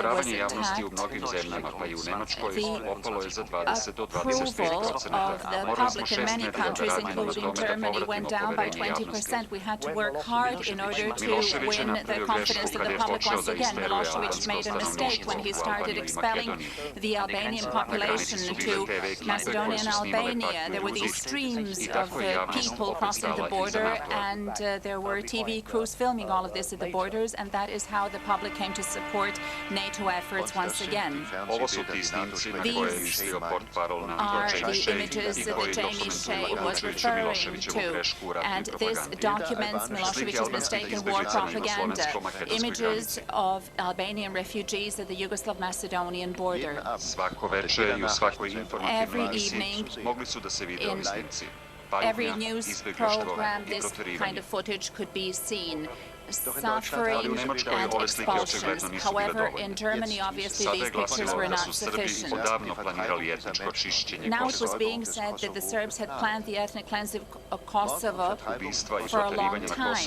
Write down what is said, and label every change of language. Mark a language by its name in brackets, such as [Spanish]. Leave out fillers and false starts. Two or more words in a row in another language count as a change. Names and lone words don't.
[Serbian] odobravanje javnosti u [English] attacked, [Serbian] mnogim zemljama, pa i u Nemačkoj, opalo je za 20 do [English] approval [Serbian] 25%. [English] of the [Serbian] Morali smo [English] public in [Serbian] 6 [English] many [Serbian] nedelja da [English] countries, [Serbian] radimo na [English] including [Serbian] tome da [English] Germany, went [Serbian] povratimo [English] down by [Serbian] poverenje javnosti. [English] 20%. We had to work hard in order to [Serbian] Milošević je [English] win the [Serbian] napravio [English] confidence [Serbian] grešku [English] of [Serbian] kad [English] the [Serbian] je [English] public [Serbian] počeo [English] once [Serbian] da [English] again. [Serbian] isteruje [English] Milošević [Serbian] albansko [English] made a mistake when he [Serbian] stanovništvo u [English] started [Serbian] Albaniju i [English] expelling [Serbian] Makedoniju. [English] the Albanian population to Macedonia and Albania. There were these streams of people crossing the border, and there were TV crews filming all of this at the borders, and that is how the public came to support NATO efforts once again. [Serbian] Ovo su ti snimci na koje je mislio portparol NATO [English] Are [Serbian] Jamie [English] the [Serbian] Shea [English] images [Serbian] i [English] that [Serbian] koji [English] Jamie Shea [Serbian] dokumentuju [English] was [Serbian] uključujući [English] referring [Serbian] Miloševićevu [English] to, [Serbian] grešku u ratnoj [English] and this [Serbian] propagandi. [English] documents Milošević's mistake in war propaganda. Images of Albanian refugees at the Yugoslav-Macedonian border. [Serbian] Svako veče i u svakoj informativnoj emisiji mogli su da se vide ovi snimci. [English] Every news program, this kind of footage could be seen. Suffering and expulsions. However, in Germany, obviously, these pictures were not sufficient. Now it was being said that the Serbs had planned the ethnic cleansing of Kosovo for a long time.